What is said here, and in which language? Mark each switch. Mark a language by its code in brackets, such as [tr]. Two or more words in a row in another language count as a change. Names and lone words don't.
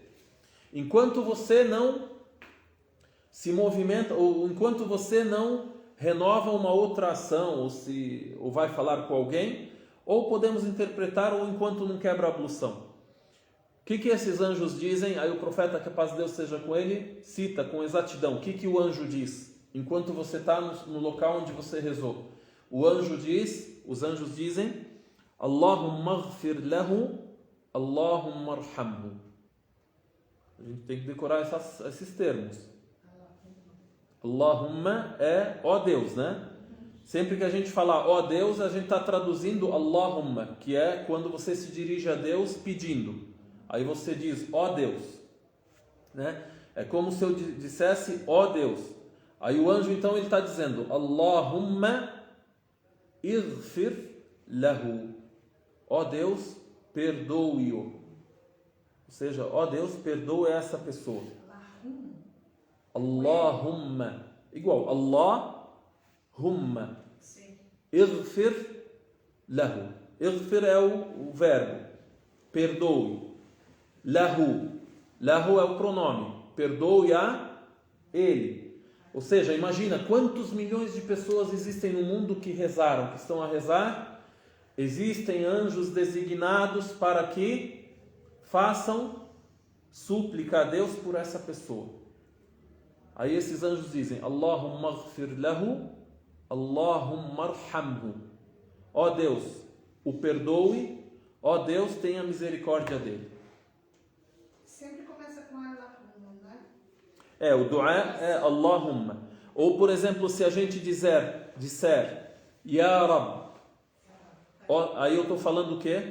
[pt] Enquanto você não se movimenta, ou enquanto você não renova uma outra ação, ou vai falar com alguém, ou podemos interpretar, ou enquanto não quebra a ablução. O que esses anjos dizem? Aí o profeta, que a paz de Deus seja com ele, cita com exatidão. O que o anjo diz enquanto você está no local onde você rezou? Os anjos dizem: [ar] اللهم اغفر له، اللهم ارحمه. [pt] A gente tem que decorar esses termos. Allahumma é ó Deus, né? Sempre que a gente falar ó Deus, a gente está traduzindo Allahumma, que é quando você se dirige a Deus pedindo. Aí você diz ó Deus, né? É como se eu dissesse ó Deus. Aí o anjo então ele está dizendo [ar] اللهم اغفر له, [pt] ó Deus, perdoe-o. Ou seja, ó Deus, perdoe essa pessoa. Allahumma, igual Allahumma. [ar] اغفر له. [pt] Ighfir é o verbo, perdoe. Lahu é o pronome, perdoe a ele. Ou seja, imagina quantos milhões de pessoas existem no mundo que rezaram, que estão a rezar. Existem anjos designados para que façam súplica a Deus por essa pessoa. Aí esses anjos dizem [ar] اللهم اغفر له، اللهم ارحمه. [pt] Ó Deus, o perdoe, ó Deus, tenha misericórdia dele. Sempre começa com Allahumma, né? O du'a é Allahumma. Ou, por exemplo, se a gente disser [ar] يا رب, [pt] aí eu estou falando o quê?